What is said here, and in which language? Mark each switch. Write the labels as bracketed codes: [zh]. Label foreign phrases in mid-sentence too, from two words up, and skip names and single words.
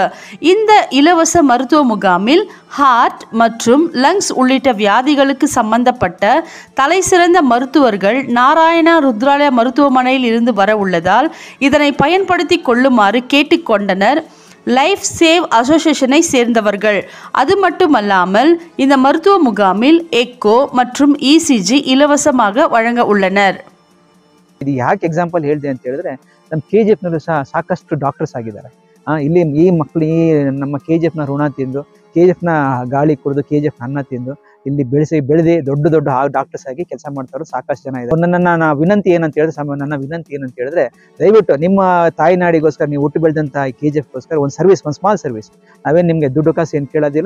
[ta] இந்த இலவச மருத்துவ முகாமில் ஹார்ட் மற்றும் லங்ஸ் உள்ளிட்ட வியாதிகளுக்கு சம்பந்தப்பட்ட தலைசிறந்த மருத்துவர்கள் நாராயணா ருத்ராலயா மருத்துவமனையில் இருந்து வர உள்ளதால் இதனை பயன்படுத்தி கொள்ளுமாறு கேட்டுக்கொண்டனர் லைஃப் சேவ் அசோசியேஷனை சேர்ந்தவர்கள். அது மட்டுமல்லாமல் இந்த மருத்துவ முகாமில் எக்கோ மற்றும் இசிஜி இலவசமாக வழங்க உள்ளனர். [kn] ಇದು ಯಾಕೆ ಎಕ್ಸಾಂಪಲ್ ಹೇಳಿದೆ ಅಂತ ಹೇಳಿದ್ರೆ, ನಮ್ಮ KGF ನಲ್ಲೂ ಸಹ ಸಾಕಷ್ಟು ಡಾಕ್ಟರ್ಸ್ ಆಗಿದ್ದಾರೆ. ಇಲ್ಲಿ ಈ ಮಕ್ಕಳು ನಮ್ಮ KGF ನ ಋಣ ತಿಂದು, KGF ನ ಗಾಳಿ ಕುಡಿದು, KGF ಅನ್ನ ತಿಂದು ಇಲ್ಲಿ ಬೆಳೆದಿ ದೊಡ್ಡ ಡಾಕ್ಟರ್ಸ್ ಆಗಿ ಕೆಲಸ ಮಾಡ್ತಾರೋ ಸಾಕಷ್ಟು ಜನ ಇದೆ. ನನ್ನ ವಿನಂತಿ ಏನಂತ ಹೇಳಿದ್ರೆ, ದಯವಿಟ್ಟು ನಿಮ್ಮ ತಾಯಿನಾಡಿಗೋಸ್ಕರ ನೀವು ಹುಟ್ಟು ಬೆಳೆದಂತ KGFಗೋಸ್ಕರ ಒಂದು ಸರ್ವಿಸ್, ಒಂದು [en] small service, [kn] ನಾವೇನು ನಿಮಗೆ ದುಡ್ಡು ಕಾಸು ಏನು ಕೇಳೋದಿಲ್ಲ.